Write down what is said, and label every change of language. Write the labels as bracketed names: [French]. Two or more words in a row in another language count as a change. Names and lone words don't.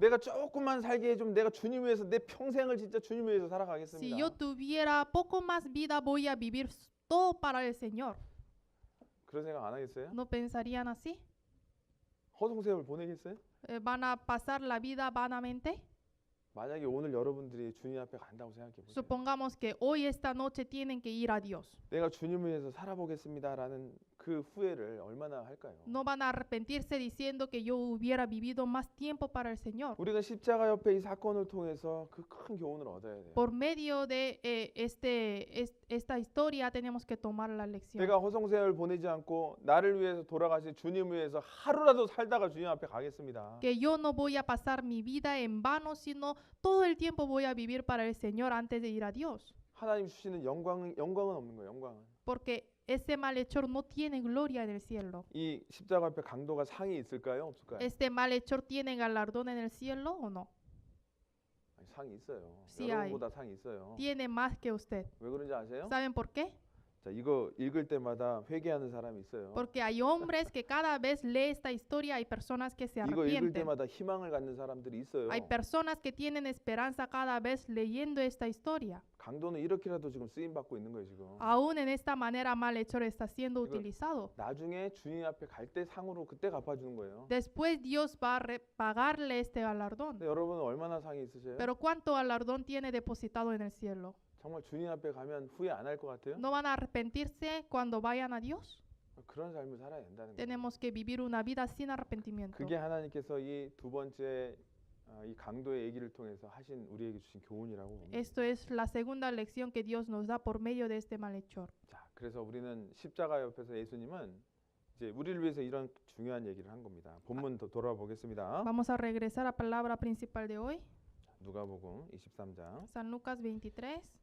[Korean] 내가 조금만 살게 해주면 내가 주님 위해서 내 평생을 진짜 주님 위해서 살아가겠습니다. [Spanish] Si yo tuviera poco más vida, voy a vivir todo para el Señor. [Korean] 그런 생각 안 하겠어요? [Spanish] ¿No pensarían así? [Korean] 허송세월 보내겠어요? [Spanish] ¿Van a pasar la vida vanamente? [Korean] 만약에 오늘 여러분들이 주님 앞에 간다고 생각해 보세요. [Spanish] Supongamos que hoy, esta noche, tienen que ir a Dios. [Korean] 내가 주님을 위해서 살아보겠습니다라는 그 그 후회를 얼마나 할까요? [Spanish] No van a arrepentirse diciendo que yo hubiera vivido más tiempo para el Señor. [Korean] 우리가 십자가 옆에 이 사건을 통해서 그 큰 교훈을 얻어야 돼요. [Spanish] Por medio de esta historia tenemos que tomar la lección. [Korean] 내가 허송세월 보내지 않고 나를 위해서 돌아가신 주님 위해서 하루라도 살다가 주님 앞에 가겠습니다. [Spanish] Que yo no voy a pasar mi vida en vano, sino todo el tiempo voy a vivir para el Señor antes de ir a Dios. [Korean] 하나님 주시는 영광은 없는 거예요. 영광은. [Spanish] Porque ese malhechor no tiene gloria en el cielo. [Korean] 이 십자가 앞에 강도가 상이 있을까요? 없을까요? [Spanish] ¿Este malhechor tiene galardón en el cielo o no? [Korean] 아니, 상이 있어요. [Spanish] Sí [Korean] 여러분보다 상이 있어요. [Spanish] Tiene más que usted. [Korean] 왜 그런지 아세요? [Spanish] ¿Saben por qué? [Korean] 자, 이거 읽을 때마다 회개하는 사람이 있어요. [Spanish] Porque hay hombres que cada vez lee esta historia, hay personas que se [Korean] 이거 읽을 [Spanish] arrepienten. [Korean] 때마다 희망을 갖는 사람들이 있어요. [Spanish] Hay personas que tienen esperanza cada vez leyendo esta historia. [Korean] 강도는 이렇게라도 지금 쓰임 받고 있는 거예요, 지금. [Spanish] Aún en esta manera malhechor está siendo Digo, utilizado. [Korean] 나중에 주님 앞에 갈 때 상으로 그때 갚아주는 거예요. [Spanish] Después Dios va a pagarle este galardón. [Korean] 근데 여러분은 얼마나 상이 있으세요? [Spanish] Pero ¿cuánto galardón tiene depositado en el cielo? [Korean] 정말 주님 앞에 가면 후회 안 할 것 같아요? [Spanish] ¿No van a arrepentirse cuando vayan a Dios? [Korean] 그런 삶을 살아야 된다는 거예요. [Spanish] Tenemos que vivir una vida sin arrepentimiento. [Korean] 그게 하나님께서 이 두 번째 이 강도의 얘기를 통해서 하신 우리에게 주신 교훈이라고 봅니다. [Spanish] Esto es la segunda lección que Dios nos da por medio de este malhechor. [Korean] 자, 그래서 우리는 십자가 옆에서 예수님은 이제 우리를 위해서 이런 중요한 얘기를 한 겁니다. 본문 더 돌아보겠습니다. [Spanish] Vamos a regresar a la palabra principal de hoy, [Korean] 누가복음 23장 [Spanish] San Lucas 23.